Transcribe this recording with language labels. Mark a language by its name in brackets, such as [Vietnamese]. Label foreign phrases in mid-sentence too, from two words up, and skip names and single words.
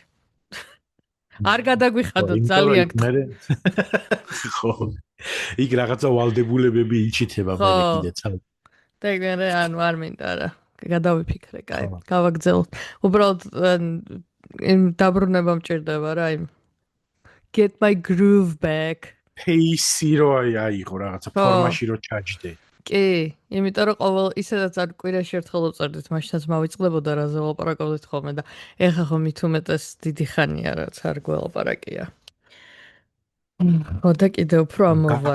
[Georgian] არ გადაგვიხადოთ ძალიან. ხო. იქ რაღაცა ვალდებულებები იჩითება მე კიდე ცალ. და მე ანუ არ მინდა რა. გადავიფიქრე, კაი, გავაგზავნოთ. უბრალოდ დაბრუნება მჭირდება რა იმ [English] get my groove back. [Georgian] Pace-ი რო აიღო რაღაცა ფორმაში რო ჩაჯდე. კი, იმიტომ რომ ყოველ ისედაც არ კვირაში ერთხელ უწევდით, მაშინაც მავიწყდებოდა რაზე ვლაპარაკობდით ხოლმე და ეხლა ხომ მით უმეტეს დიდი ხანია რაც არ გველაპარაკია. ხო და კიდე უფრო ამოვარდი.